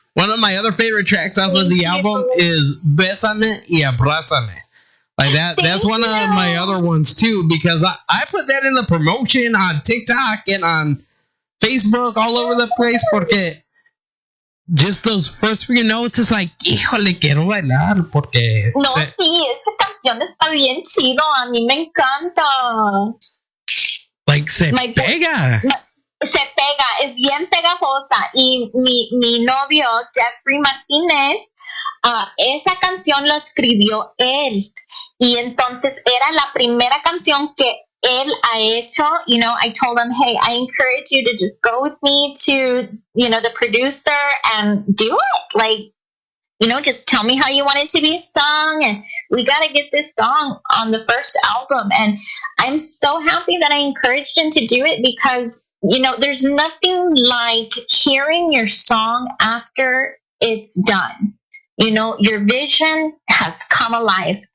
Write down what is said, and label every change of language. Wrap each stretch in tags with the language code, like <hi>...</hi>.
<en>One of my other favorite tracks off of the album is Bésame y Abrázame. Like that's one of my other ones too, because I put that in the promotion on TikTok and on Facebook all over the place,</en> <es>porque</es> <en>just those first few notes, it's like,</en> <es>híjole, quiero bailar, porque... No, sí, esa canción está bien chido, a mí me encanta.</es> <en>Like,</en> <es>se pega. Se pega, es bien pegajosa. Y mi novio, Steffanie Martinez, esa canción la escribió él. Y entonces era la primera canción que él ha hecho.</es> <en>I told him, hey, I encourage you to just go with me to, the producer and do it. Like, just tell me how you want it to be sung, and we got to get this song on the first album. And I'm so happy that I encouraged him to do it, because, there's nothing like hearing your song after it's done. Your vision has come alive.</en>